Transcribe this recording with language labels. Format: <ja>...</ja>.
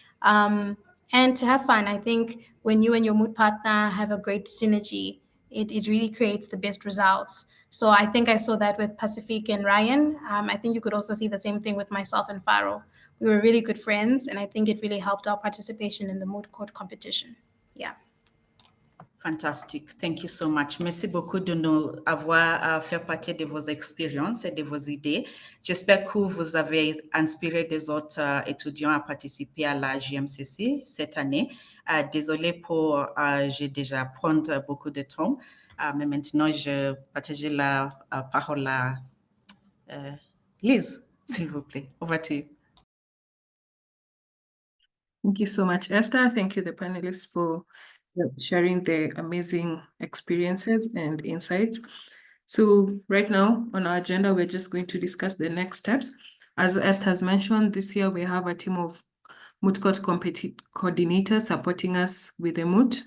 <en>And to have fun. I think when you and your mood partner have a great synergy, it really creates the best results. So I think I saw that with Pacific and Ryan. I think you could also see the same thing with myself and Faro. We were really good friends, and I think it really helped our participation in the mood court competition. Yeah. Fantastic. Thank you so much.</en> <fr>Merci beaucoup de nous avoir fait partie de vos expériences et de vos idées. J'espère que vous avez inspiré des autres étudiants à participer à la JMCC cette année. Désolée pour, j'ai déjà prendre beaucoup de temps, mais maintenant je partage la parole à Liz, s'il vous plaît.</fr> <en>Over to you. Thank you so much, Esther. Thank you, the panelists, for sharing their amazing experiences and insights. So right now on our agenda, we're just going to discuss the next steps. As Esther has mentioned, this year we have a team of Moot Court coordinators supporting us with the Moot.</en>